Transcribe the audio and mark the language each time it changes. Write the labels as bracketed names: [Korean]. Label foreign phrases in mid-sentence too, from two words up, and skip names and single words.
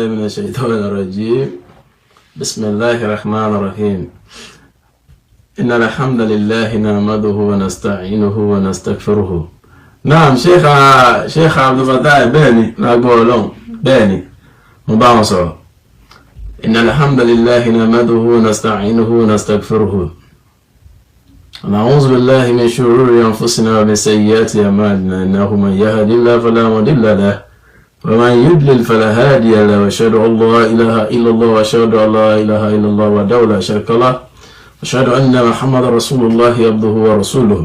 [Arabic] الشيطان الرجيم بسم الله الرحمن الرحيم إن الحمد لله نحمده ونستعينه ونستغفره. نعم شيخ عبد الفتاح [Yoruba] بẹ́ẹ̀ni lágbọ́ Ọlọ́run bẹ́ẹ̀ni mo bá wọn sọ̀rọ̀. [Arabic] إن الحمد لله نحمده ونستعينه ونستغفره ونعوذ بالله من شرور أنفسنا ومن سيئات أعمالنا إنه من يهد الله فلا مضل له ومن يضلل فلا هادي له وأشهد أن لا إله إلا الله وأشهد أن لا إله إلا الله وحده لا شريك له وأشهد أن محمدا رسول الله عبده ورسوله.